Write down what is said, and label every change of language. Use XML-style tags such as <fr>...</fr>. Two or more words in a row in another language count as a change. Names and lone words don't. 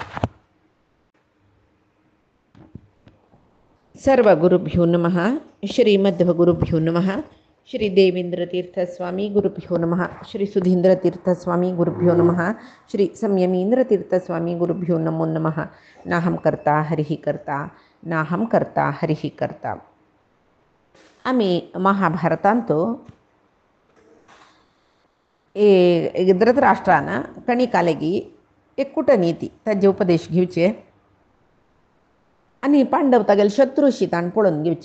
<sa>सर्वगुरुभ्यो नमः। श्रीमद्गुरुभ्यो नमः। श्री देवेंद्रतीर्थस्वामी गुरुभ्यो नमः। श्री सुधींद्रतीर्थस्वामी गुरुभ्यो नमः। श्री संयमींद्रतीर्थस्वामी गुरुभ्यो नमो नमः। नाहं कर्ता हरिः कर्ता नाहं कर्ता हरिः कर्ता।</sa> <kok>आम्ही महाभारतांतो धृतराष्ट्रानं कणिकालेगी एक कूटनीती ताजे उपदेश घेवचे आणि पांडव तागेले शत्रूशी ताण पळोवन घेवचे.</kok>